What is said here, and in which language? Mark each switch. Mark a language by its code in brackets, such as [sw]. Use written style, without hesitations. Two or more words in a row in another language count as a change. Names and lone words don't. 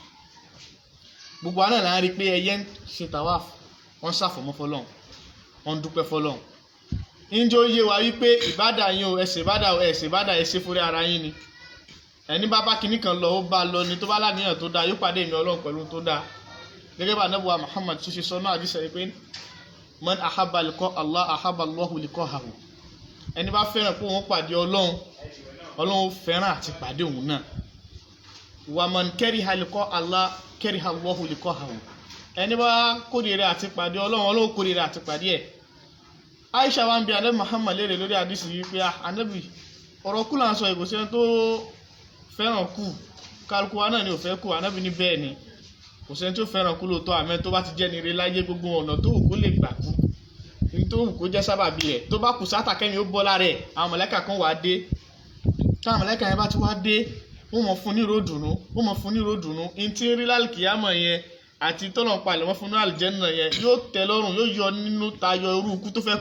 [yo] Gbogbo àná là ń rí pé ẹyẹ ń ṣe tàwáfù wọ́n ṣàfọ̀mọ́ fọ́lọ́run wọ́n dúpẹ́ fọ́lọ́run. Ǹjẹ́ ó yé wa wípé ìbádà yín o ẹ̀ṣẹ̀ ìbádà ẹ̀ṣẹ̀ fúnra ara yín ni. Ẹni bá kinní kan lọ ó bá lọ ni tó bá láníyàn tó dáa yóò pàdé ìmọ̀ Ọlọ́run pẹ̀lú tó dáa. Gẹ́gẹ́ bá Ànábì wa Muhammad tó ṣe sọ náà àdìsẹ́ pé [ar] من أحب لقاء الله أحب الله لقاءه. [yo] Ẹni bá fẹ́ràn pé òun pàdé Ọlọ́run fẹ́ràn àti pàdé òun náà. [ar] ومن كره لقاء الله كره الله لقاءه. [yo] Ẹni bá kórìíra àti pàdé Ọlọ́run kórìíra àti pàdé ẹ̀. Aisha wa ń bi Ànábì Muhammad léèrè lórí àdìsí yìí pé Ànábì ọ̀rọ̀ kú là ń sọ ìgòsẹ́ tó fẹ́ràn kú kálukú wa náà ni ò fẹ́ kú. Ànábì ní bẹ́ẹ̀ ni kò sẹ́ni tó fẹ́ràn kú lóòótọ́ àmẹ́ tó bá ti jẹ́ nire láyé gbogbo ọ̀nà tó wù kó lè gbà kú ní tó wù kó jẹ́ sábàbí rẹ̀ tó bá kù sátà kẹ́mi ó bọ́ lára ẹ̀ àwọn mọ̀lẹ́kà kan wà á dé táwọn mọ̀lẹ́kà yẹn bá ti wá dé wọ́n mọ̀ fún ní ròdùnú ní tí ń rí lálùkìyámọ̀ yẹn àti tọ́lọ̀ ń palẹ̀ wọ́n fún ní àlùjẹ́nnà yẹn yóò tẹ́ lọ́rùn yóò yọ nínú tayọ irú ikú tó fẹ́ kú.